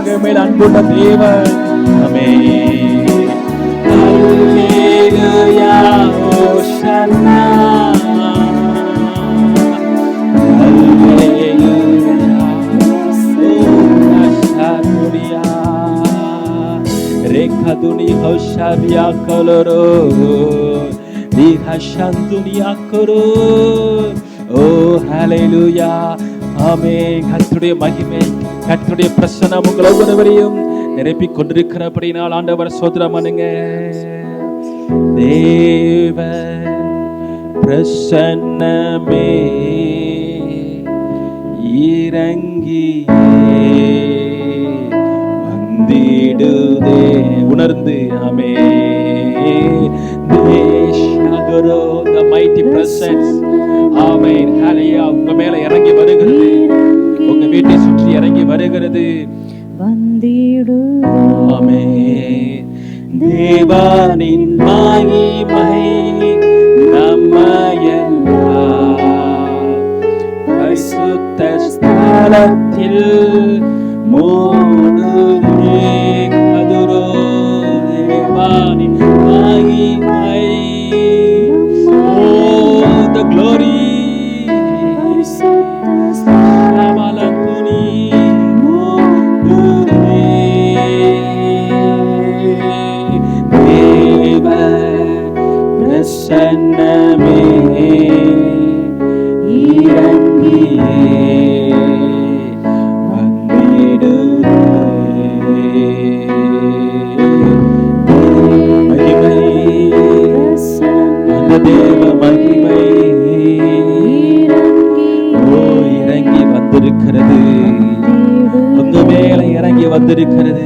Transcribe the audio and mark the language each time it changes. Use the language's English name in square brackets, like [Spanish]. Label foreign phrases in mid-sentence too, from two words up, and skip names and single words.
[Tamil] மேல் அன்புள்ள தேவன். ஆமென். அல்லேலூயா ஓஷன்னா அல்லேலூயா ஓஷன்னா rekaduni hosharia koloro dihashantunia koro. [English] Oh hallelujah. ஆமென். [Tamil] கர்த்தருடைய மகிமை, கர்த்தருடைய பிரசன்னம் உங்கள் ஒவ்வொருவரையும் நிரப்பிக் கொண்டிருக்கிறபடினால் ஆண்டவர் ஸ்தோத்திரம் பண்ணுங்க. தேவ பிரசன்னமே இறங்கியே வந்திடுதே உணர்ந்து. [English] ஆமென். தேசகரோ the mighty presence. [Tamil] ஆமென். ஹalleluya. உங்க மேல இறங்கி வருகிறது, உங்க வீட்டை சுற்றி இறங்கி வருகிறது. வந்திடுதே. ஆமென். தேவனின் மகிமை நம்மையெல்லாம் பரிசுத்த ஸ்தலத்தில் மூடுதே. கதுரோ தேவனின் மகிமை. [English] Oh the glory. [Tamil] சமலங்குனி மூடுதே. தேவ பிரசன்னமே இறங்கியே தேவ மகிமை இறங்கி வந்திருக்கிறது, உங்க மேல இறங்கி வந்திருக்கிறது.